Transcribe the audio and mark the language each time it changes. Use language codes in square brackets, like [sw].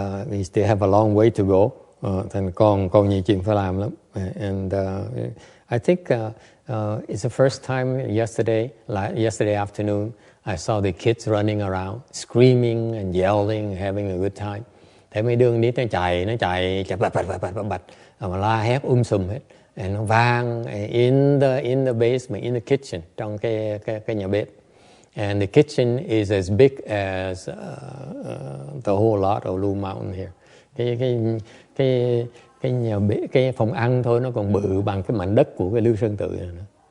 [en] We still have a long way to go. [vi] Thành còn nhiều chuyện phải làm lắm. [en] And I think it's the first time yesterday afternoon I saw the kids running around, screaming and yelling, having a good time. [vi] Thấy mấy đứa nít nó chạy bạch mà la hét sùm hết. [en] And [vi] nó vang [en] in the basement, in the kitchen, [vi] trong cái nhà bếp. [en] And the kitchen is as big as the whole lot of Lưu Mountain here. [vi] Cái nhà bếp, cái phòng ăn thôi nó còn bự bằng cái mảnh đất của cái Lưu Sơn Tự này nữa.